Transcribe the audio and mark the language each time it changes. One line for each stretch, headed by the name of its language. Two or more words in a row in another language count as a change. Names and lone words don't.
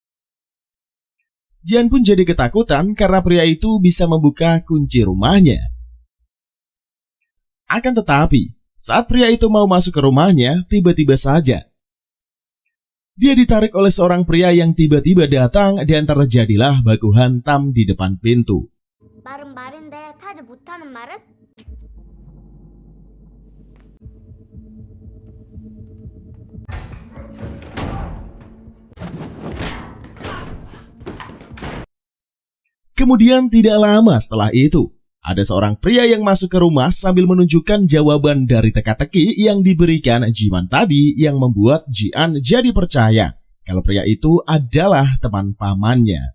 Indonesian: Jian pun jadi ketakutan karena pria itu bisa membuka kunci rumahnya. Akan tetapi, saat pria itu mau masuk ke rumahnya, tiba-tiba saja dia ditarik oleh seorang pria yang tiba-tiba datang dan terjadilah baku hantam di depan pintu.
Korean: 말은 말인데 타지 못하는 말은?
Indonesian: Kemudian tidak lama setelah itu, ada seorang pria yang masuk ke rumah sambil menunjukkan jawaban dari teka-teki yang diberikan Jiman tadi yang membuat Jian jadi percaya kalau pria itu adalah teman pamannya.